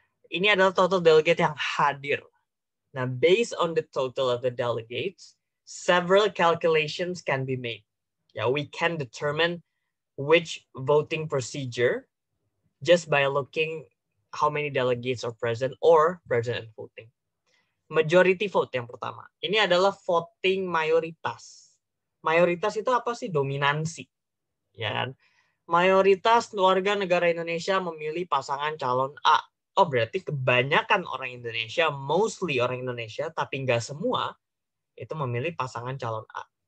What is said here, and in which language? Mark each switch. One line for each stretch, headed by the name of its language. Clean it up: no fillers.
Indonesian: ini adalah total delegate yang hadir.
English: Nah, based on the total of the delegates, several calculations can be made. Yeah, we can determine which voting procedure just by looking how many delegates are present or present and voting.
Indonesian: Majority vote yang pertama. Ini adalah voting mayoritas. Mayoritas itu apa sih? Dominansi. Ya kan? Mayoritas warga negara Indonesia memilih pasangan calon A. Oh, berarti kebanyakan orang Indonesia, mostly orang Indonesia, tapi nggak semua, itu memilih pasangan calon A.